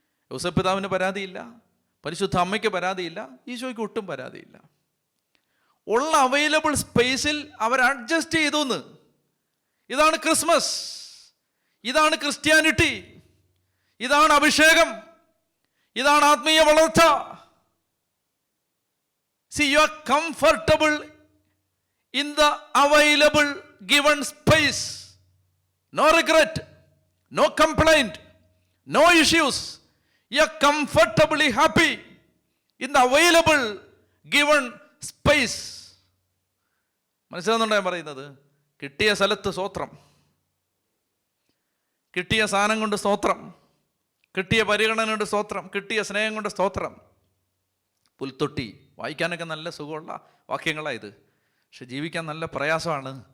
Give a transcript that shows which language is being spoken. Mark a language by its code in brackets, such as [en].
[ml] യോസേപ്പ് പിതാവിന് പരാതിയില്ല, പരിശുദ്ധ അമ്മയ്ക്ക് പരാതിയില്ല, ഈശോയ്ക്ക് ഒട്ടും പരാതിയില്ല. ഉള്ള അവൈലബിൾ സ്പേസിൽ അവർ അഡ്ജസ്റ്റ് ചെയ്തു എന്ന്. ഇതാണ് ക്രിസ്മസ്, ഇതാണ് ക്രിസ്ത്യാനിറ്റി, ഇതാണ് അഭിഷേകം, ഇതാണ് ആത്മീയ വളർച്ച. [en] See, you are comfortable in the available given space. No regret, no complaint, no issues. You are comfortably happy in the available given space. [ml] മനസ്സിലാവുന്നുണ്ടോ ഞാൻ പറയുന്നത്? കിട്ടിയ സ്ഥലത്ത് സ്തോത്രം, കിട്ടിയ സാധനം കൊണ്ട് സ്തോത്രം, കിട്ടിയ പരിഗണന കൊണ്ട് സ്തോത്രം, കിട്ടിയ സ്നേഹം കൊണ്ട് സ്തോത്രം. പുൽത്തൊട്ടി വായിക്കാനൊക്കെ നല്ല സുഖമുള്ള വാക്യങ്ങളാണ് ഇത്, പക്ഷെ ജീവിക്കാൻ നല്ല പ്രയാസമാണ്.